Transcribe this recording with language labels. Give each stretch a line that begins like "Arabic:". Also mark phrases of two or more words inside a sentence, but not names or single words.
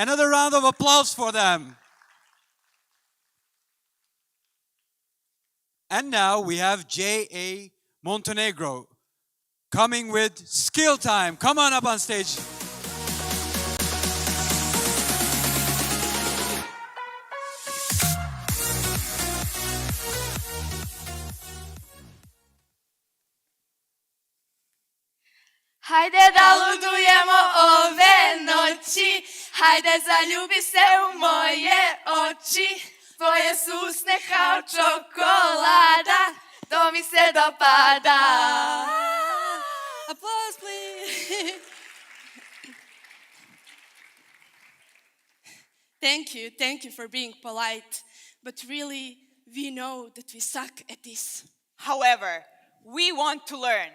English: Another round of applause for them. And now we have JA Montenegro coming with Skill Time. Come on up on stage.
Serbian: Hajde da ludujemo ove noći, hajde zaljubi se u moje oči, tvoje su usne kao čokolada, to mi se dopada.
English: Applause, please. Thank you for being polite, but really, we know that we suck at this. However, we want to learn.